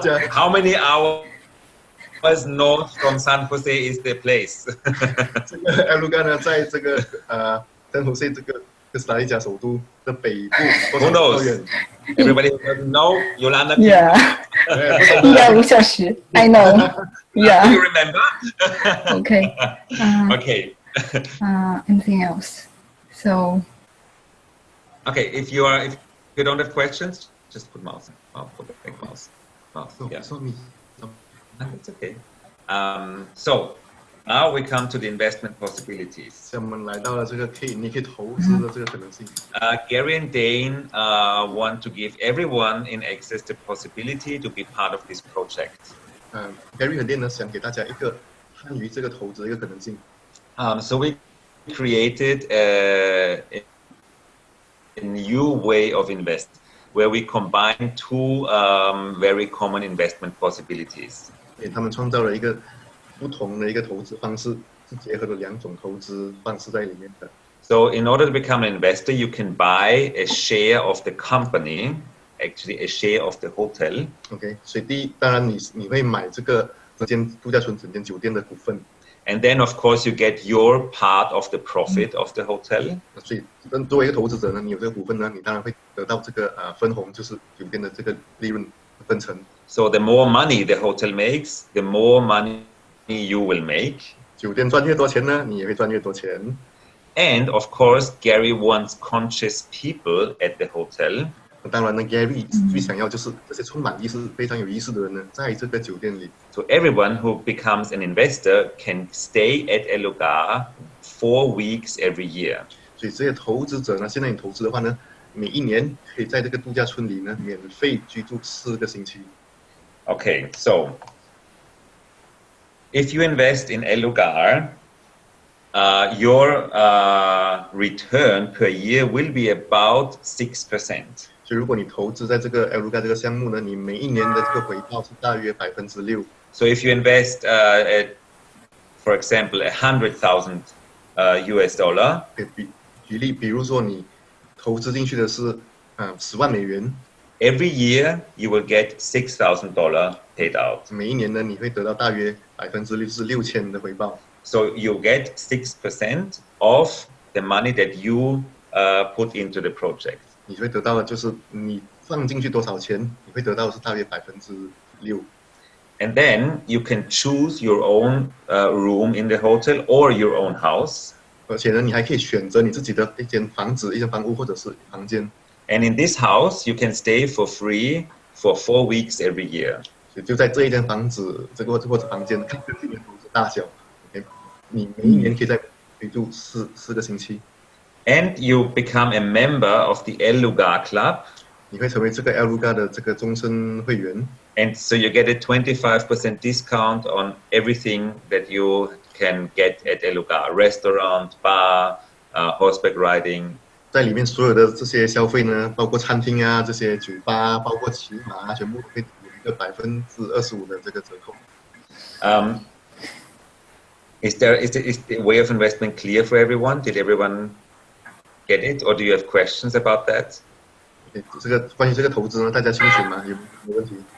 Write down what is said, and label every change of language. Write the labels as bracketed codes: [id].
[en] How many hours north from San Jose is the place? [zh] 这个 Lugar 呢，在这个San Jose 这个哥斯达黎加首都的北部。 [en] Who knows? Everybody doesn't know. Yolanda. Yeah. [zh] 5小时 [en] I know. Yeah. Do you remember? Okay. Okay. Anything else? So. Okay, if you don't have questions, just put mouse. Put the big mouse. Yeah. It's not me. It's okay. So, Now we come to the investment possibilities. [zh] 我们来到了这个你可以投资的这个可能性。 [en] Gary and Dane want to give everyone in Access the possibility to be part of this project. [zh] Gary 和 Dane 呢想给大家一个参与这个投资的一个可能性。 [en] So we created a new way of invest, where we combine two very common investment possibilities. [zh] 他们创造了一个不同的一个投资方式，是结合了两种投资方式在里面的。 [en] So in order to become an investor, you can buy a share of the company, actually a share of the hotel. [zh] OK， 所以当然你会买这个整间度假村、整间酒店的股份。 [en] And then, of course, you get your part of the profit of the hotel. [zh] 所以，作为一个投资者呢，你有这个股份呢，你当然会得到这个分红，就是酒店的这个利润分成。 [en] So the more money the hotel makes, the more money you will make. [zh] 酒店赚越多钱呢，你也会赚越多钱。 [en] And of course, Gary wants conscious people at the hotel. [zh] 当然呢 ，Gary 最想要就是这些充满意识、非常有意识的人呢，在这个酒店里。 [en] So everyone who becomes an investor can stay at a Lugar 4 weeks every year. [zh] 所以这些投资者呢，现在你投资的话呢，每一年可以在这个度假村里呢免费居住4个星期。 [en] Okay, so if you invest in a Lugar, your return per year will be about 6%. [zh] 所以如果你投资在这个 Lugar 这个项目呢，你每一年的这个回报是大约6%。 [en] So if you invest, for example, $100,000 US dollar. [zh] 举例，比如说你投资进去的是10万美元。 [en] Every year you will get $6,000 paid out. [zh] 每一年呢，你会得到大约6%，是6000的回报。 [en] So you get 6% of the money that you put into the project. [zh] 你会得到的就是你放进去多少钱，你会得到的是大约6%。 [en] And then you can choose your own room in the hotel or your own house. [zh] 而且呢，你还可以选择你自己的一间房子、一间房屋或者是房间。 [en] And in this house, you can stay for free for 4 weeks every year. [zh] 所以就在这一间房子，这个或者房间，看这里面投资大小。 OK， 你每一年可以在居住4个星期。 [en] And you become a member of the Lugar Club. [zh] 你会成为这个 Lugar 的这个终身会员。 [en] And so you get a 25% discount on everything that you can get at Lugar: restaurant, bar, horseback riding. [zh] 在里面所有的这些消费呢，包括餐厅啊、这些酒吧，包括骑马，全部会有一个25%的这个折扣。 [en] Is the way of investment clear for everyone? Did everyone get it, or do you have questions about that? [zh] 这个关于这个投资呢，大家清楚吗？有没有问题